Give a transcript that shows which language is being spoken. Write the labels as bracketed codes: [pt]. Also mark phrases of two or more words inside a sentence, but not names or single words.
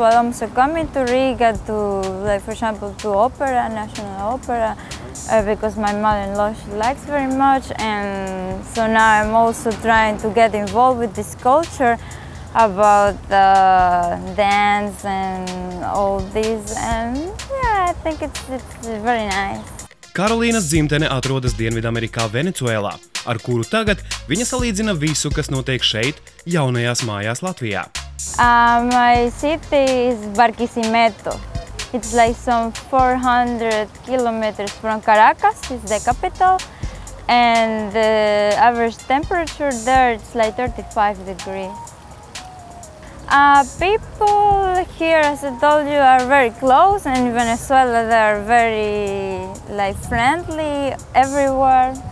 [en] I'm also coming to Riga to, for example, to opera, National Opera, because my mother-in-law, she likes very much. And so now I'm also trying to get involved with this culture about dance and all this. And yeah, I think it's very nice. [lv] Karolīnas dzimtene atrodas Dienvidamerikā Venecuēlā, ar kuru tagad viņa salīdzina visu, kas notiek šeit, jaunajās mājās Latvijā. [en] My city is Barquisimeto. It's like some 400 kilometers from Caracas, it's the capital. And the average temperature there, it's like 35 degrees. People here, as I told you, are very close, and in Venezuela they are very friendly everywhere.